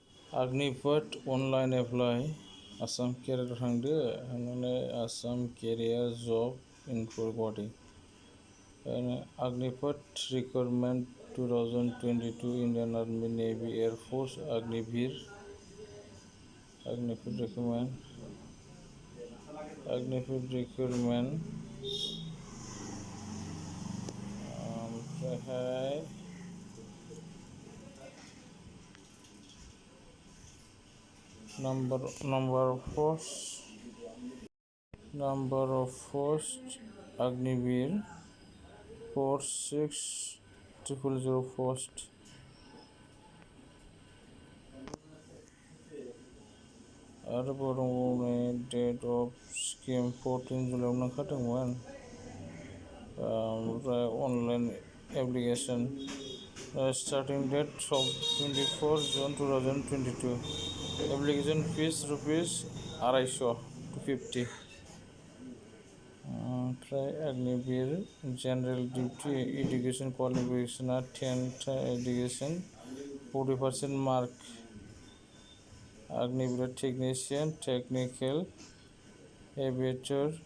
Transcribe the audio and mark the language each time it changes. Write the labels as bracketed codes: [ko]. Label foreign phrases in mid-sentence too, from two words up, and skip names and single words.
[en] Agnipath online apply Assam career [brx] थांदो थांनानै [en] Assam career job info body Agnipath requirement 2022 Indian Army Navy Air Force Agnipath requirement ओमफ्रायहाय number of post Agniveer [brx] 46000 post आरोबाव दंबावो [en] date of scheme [brx] 14 जुलाइआव ओंखारदोंमोन [en] ओमफ्राय online application starting date of 24 June 2022 application fees rupees 250 ओमफ्राय Agniveer general duty education qualification 10th education 40% mark Agniveer technician technical aviator